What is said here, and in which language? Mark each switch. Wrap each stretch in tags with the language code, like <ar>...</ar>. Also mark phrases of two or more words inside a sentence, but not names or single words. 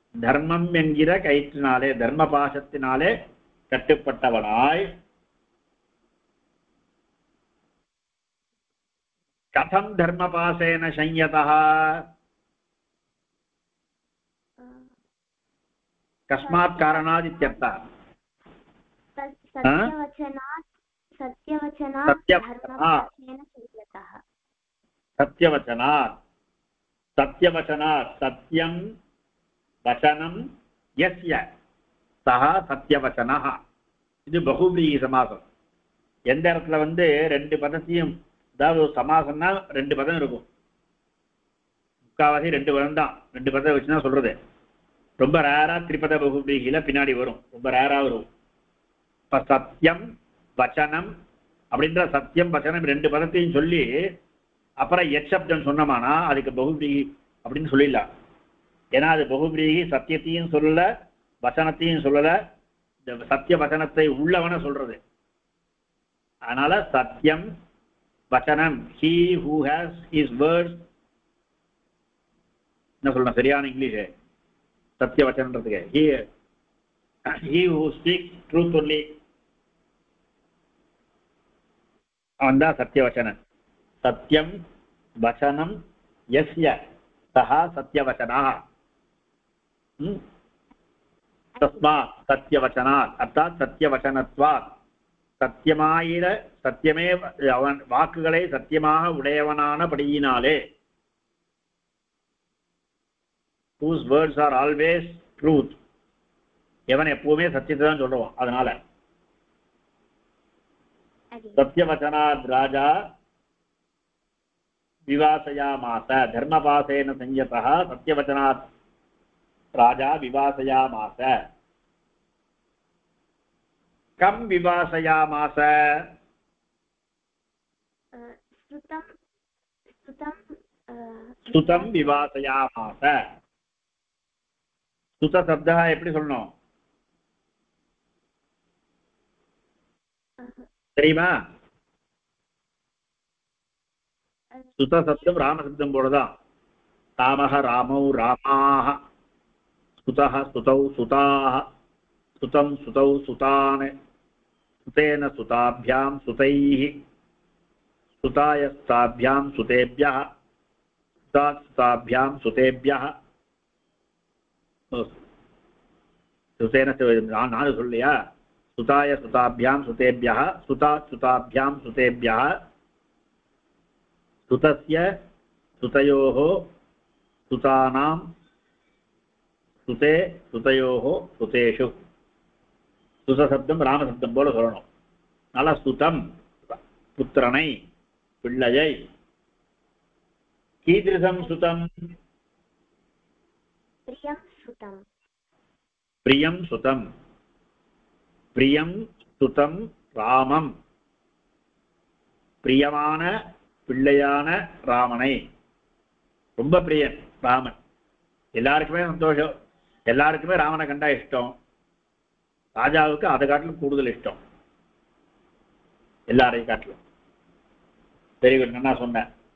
<ta>தர்மம் என்கிற கயிற்றினாலே தர்ம பாசத்தினாலே கட்டுப்பட்டவனாய்</ta> <sa>कथं धर्मपाशेन संयतः कस्मात् कारणात् इत्यर्थः सत्यवचनात् सत्यं वचनं यस्य सः सत्यवचनः</sa> <ta>இது பகுபிரீஹி சமாசம் எந்த இடத்துல வந்து ரெண்டு பதத்தையும் அதாவது சமாசம்னா ரெண்டு பதம் இருக்கும் முக்காவாசி ரெண்டு பதம் தான் ரெண்டு பதம் வச்சுதான் சொல்றது ரொம்ப ரேரா திரிபத பகுபிரீஹில பின்னாடி வரும் ரொம்ப ரேரா வரும் இப்ப</ta> <sa>सत्यं वचनं</sa> <ta>அப்படின்ற</ta> <sa>सत्यं वचनं</sa> <ta>ரெண்டு பதத்தையும் சொல்லி அப்புறம் எச்சப்தம் சொன்னோமானா அதுக்கு பகுபிரீஹி அப்படின்னு சொல்லிடலாம் ஏன்னா அது பகுபிரீஹி சத்தியத்தையும் சொல்லல வசனத்தையும் சொல்லல இந்த சத்திய வசனத்தை உள்ளவன சொல்றது அதனால</ta> <sa>सत्यं वचनं</sa> <en>he who has his words</en> <ta>என்ன சொல்லணும் சரியான இங்கிலீஷ் சத்திய வசனன்றதுக்கு</ta> <en>he who speaks truth only</en> <ta>அவன் தான் சத்தியவச்சனன்</ta> <sa>सत्यं वचनं यस्य सः सत्यवचनः तस्मात् सत्यवचनात् अर्थात् सत्यवचनत्वात्</sa> <ta>சத்தியமாயிர சத்தியமே அவன் வாக்குகளை சத்தியமாக உடையவனானபடியினாலே</ta> <en>whose words are always truth</en> <ta>எவன் எப்பவுமே சத்தியத்தை தான் சொல்லுவான் அதனால</ta> <sa>सत्यवचनाद् राजा विवासयामास धर्मपासेन संयतः सत्यवचनात् राजा विवासयामास कम विवासयामास स्तुतं विवासयामास स्तुत शब्दः</sa> <ta>எப்படி சொல்லணும் தெரியுமா</ta> <sa>सुत शब्दं राम शब्दं போலதான் रामः रामौ रामाः सुतः सुतौ सुताः सुतम् सुतौ सुतान् सुतेन सुताभ्याम् सुतैः सुतायस्ताभ्याम् सुतेभ्यः सुतास्ताभ्याम् सुतेभ्यः சுதேன</sa> <ta>நானு சொல்லியா</ta> <sa>सुताय सुताभ्यां सुतेभ्यः सुतात् सुताभ्यां सुतेभ्यः सुतस्य सुतयोः सुतानां सुते सुतयोः सुतेषु सुतशब्दं रामशब्दं</sa> <ta>போல சொல்லணும் நல்ல சுதம் புத்திரனை பிள்ளையை</ta> <sa>कीदृशं सुतम् प्रियं सुतं प्रियं सुतं रामम्</sa> <ta>பிரியமான பிள்ளையான ராமனை ரொம்ப பிரியன் ராமன் எல்லாருக்குமே சந்தோஷம் எல்லாருக்குமே ராமனை கண்டா இஷ்டம் ராஜாவுக்கு அதை காட்டிலும் கூடுதல் இஷ்டம் எல்லாரையும் காட்டிலும்</ta> <en>very good</en> <ta>நான் சொன்னேன்</ta>